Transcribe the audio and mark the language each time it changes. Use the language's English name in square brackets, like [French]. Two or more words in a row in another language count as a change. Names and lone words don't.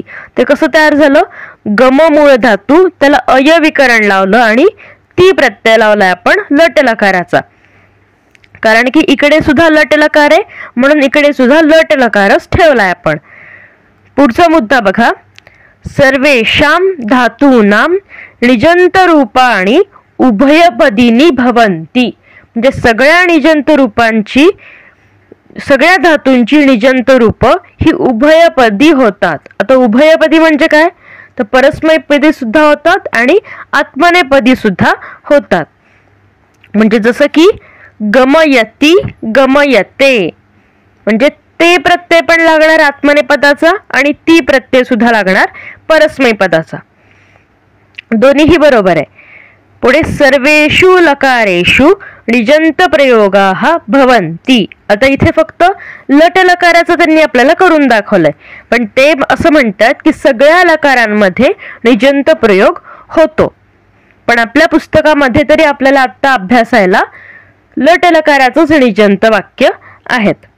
[Marathi] ते कसं तयार झालं? गम मूळ धातू, त्याला अय विकरण लावलं आणि ती प्रत्यय लावलाय आपण लट लकाराचा. कारण की इकडे सुद्धा लट लकार आहे म्हणून इकडे सुद्धा लट लकारच ठेवलाय आपण. पुढचा मुद्दा बघा. [Sanskrit] सर्वेषां धातूनां निजंत रूपाणि उभयपदीनी भवन्ति. [Marathi] म्हणजे सगळ्या निजंत रूपांची, सगळ्या धातूंची निजंत रूप ही उभयपदी होतात. आता उभयपदी म्हणजे काय? तर परस्मैपदी सुद्धा होतात आणि आत्मनेपदी सुद्धा होतात. म्हणजे जसं की [Sanskrit] गमयती, गमयते [Marathi] म्हणजे ते प्रत्यय पण लागणार आत्मनेपदाचा आणि ती प्रत्यय सुद्धा लागणार परस्मैपदाचा. दोन्हीही बरोबर आहे. [Sanskrit] पुढे सर्वेषु लकारेषु णिजंत प्रयोगाः भवन्ति. [Marathi] आता इथे फक्त लट लकाराचं त्यांनी आपल्याला करून दाखवलंय, पण ते असं म्हणतात की सगळ्या लकारांमध्ये णिजंत प्रयोग होतो. पण आपल्या पुस्तकामध्ये तरी आपल्याला आता अभ्यासायला लट लकाराचंच णिजंत वाक्य आहेत.